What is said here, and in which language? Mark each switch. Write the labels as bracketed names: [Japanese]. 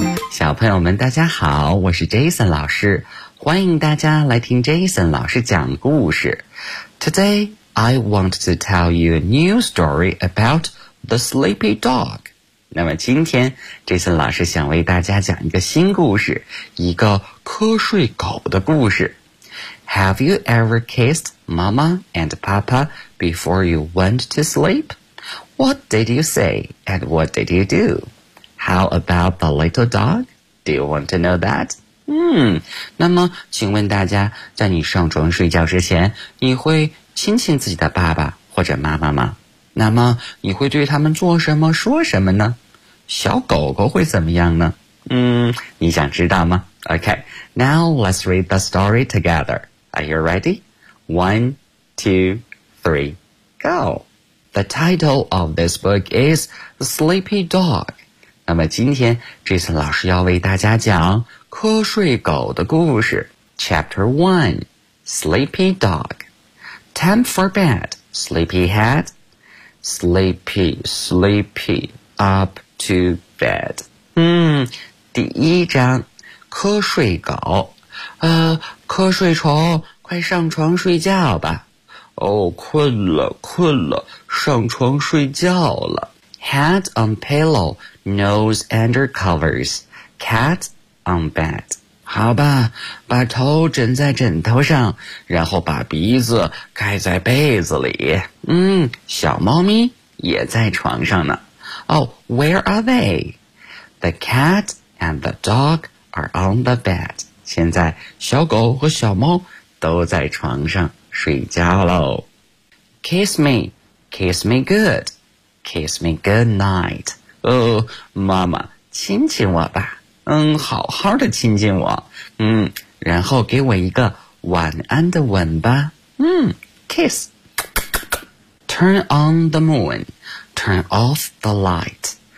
[Chinese] 小朋友们大家好，我是 Jason 老师，欢迎大家来听 Jason 老师讲故事。 [English] Today I want to tell you a new story aboutThe Sleepy Dog。 [Chinese] 那么今天这次老师想为大家讲一个新故事，一个瞌睡狗的故事。 [English] Have you ever kissed Mama and Papa before you went to sleep? What did you say and what did you do? How about the little dog? Do you want to know that? [Chinese] 那么请问大家，在你上床睡觉之前，你会亲亲自己的爸爸或者妈妈吗？那么你会对他们做什么说什么呢？小狗狗会怎么样呢？你想知道吗？ [English] OK, now let's read the story together. Are you ready? 1, 2, 3, go! The title of this book is Sleepy Dog. [Chinese] 那么今天这次老师要为大家讲瞌睡狗的故事。 [English] Chapter 1, Sleepy Dog. Time for bed, Sleepy Head. Sleepy, sleepy, up to bed. [Chinese] 第一章，瞌睡狗。瞌睡虫，快上床睡觉吧。哦，困了，困了，上床睡觉了。 [English] Head on pillow, nose under covers, cat on bed. [Chinese] 好吧，把头枕在枕头上，然后把鼻子盖在被子里。小猫咪也在床上呢。 [English] Oh, where are they? The cat and the dog are on the bed. [Chinese] 现在小狗和小猫都在床上睡觉喽。 [English] Kiss me, kiss me good, kiss me good night. [Chinese] 妈妈，亲亲我吧。嗯，好好的亲亲我。嗯，然后给我一个晚安的吻吧。 [English] 嗯 ，kiss。 Turn on the moon, turn off the light.